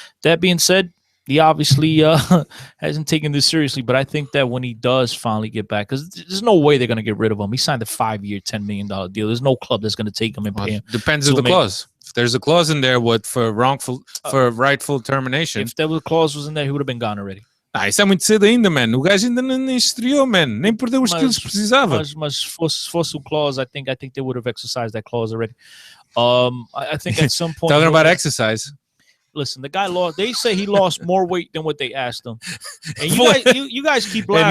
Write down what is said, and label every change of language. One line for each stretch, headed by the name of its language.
English: That being said, he obviously hasn't taken this seriously, but I think that when he does finally get back, because there's no way they're going to get rid of him. He signed a 5-year, $10 million deal. There's no club that's going to take him and pay him. Depends on the clause. If there's a clause in there for rightful termination. If there was a clause was in there, he would have been gone already.
Portuguese: Isso é muito cedo ainda, man. O gajo ainda nem estreou, man. Nem perdeu os quilos que precisava. Mas fosse o
English: clause, I think they would have exercised that clause already. I think at some point. Talking about exercise. Listen, the guy lost. They say he lost more weight than what they asked him. And you guys keep laughing.